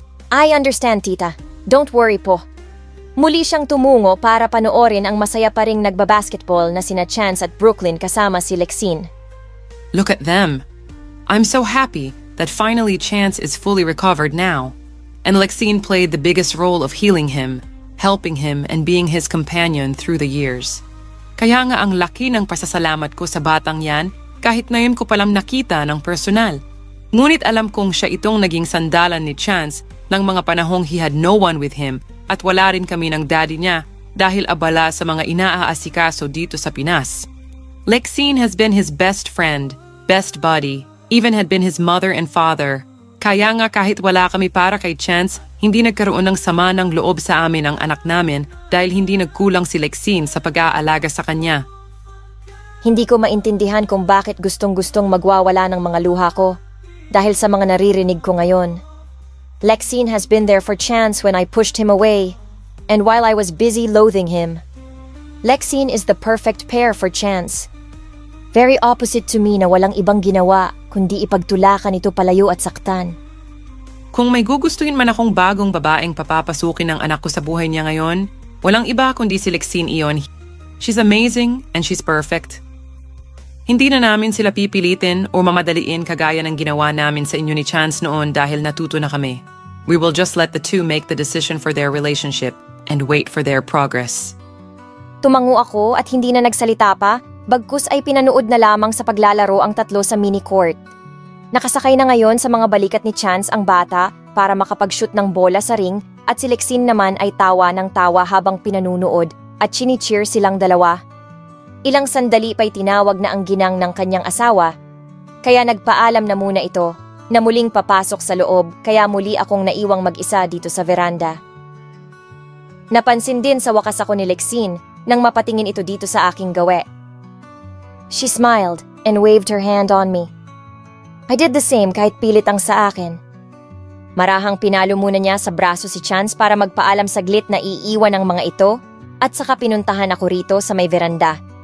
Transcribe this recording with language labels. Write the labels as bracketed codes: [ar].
[en] I understand, tita. Don't worry [tl] po. Muli siyang tumungo para panoorin ang masaya pa ring nagbabasketball na sina Chance at Brooklyn kasama si Lexine. [en] Look at them. I'm so happy that finally Chance is fully recovered now. And Lexine played the biggest role of healing him, helping him, and being his companion through the years. [tl] Kaya nga ang laki ng pasasalamat ko sa batang yan kahit ngayon ko palang nakita ng personal. Ngunit alam kong siya itong naging sandalan ni Chance ng mga panahong [en] he had no one with him [tl] at wala rin kami ng daddy niya dahil abala sa mga inaaasikaso dito sa Pinas. [en] Lexine has been his best friend, best buddy, even had been his mother and father. [tl] Kaya nga kahit wala kami para kay Chance, hindi nagkaroon ng sama ng loob sa amin ang anak namin dahil hindi nagkulang si Lexine sa pag-aalaga sa kanya. Hindi ko maintindihan kung bakit gustong-gustong magwawala ng mga luha ko dahil sa mga naririnig ko ngayon. [en] Lexine has been there for Chance when I pushed him away, and while I was busy loathing him. Lexine is the perfect pair for Chance. Very opposite to me [tl] na walang ibang ginawa kundi ipagtulakan ito palayo at saktan. Kung may gugustuhin man akong bagong babaeng papapasukin ng anak ko sa buhay niya ngayon, walang iba kundi si Lexine iyon. [en] She's amazing and she's perfect. [tl] Hindi na namin sila pipilitin o mamadaliin kagaya ng ginawa namin sa inyo ni Chance noon dahil natuto na kami. [en] We will just let the two make the decision for their relationship and wait for their progress. [tl] Tumango ako at hindi na nagsalita pa, bagkus ay pinanood na lamang sa paglalaro ang tatlo sa mini court. Nakasakay na ngayon sa mga balikat ni Chance ang bata para makapag-shoot ng bola sa ring at si Lexine naman ay tawa ng tawa habang pinanunood at chini-cheer silang dalawa. Ilang sandali pa'y tinawag na ang ginang ng kanyang asawa, kaya nagpaalam na muna ito na muling papasok sa loob kaya muli akong naiwang mag-isa dito sa veranda. Napansin din sa wakas ako ni Lexine nang mapatingin ito dito sa aking gawe. [en] She smiled and waved her hand on me. I did the same [tl] kahit pilit ang sa akin. Marahang pinalo muna niya sa braso si Chance para magpaalam saglit na iiwan ang mga ito at saka pinuntahan ako rito sa may veranda.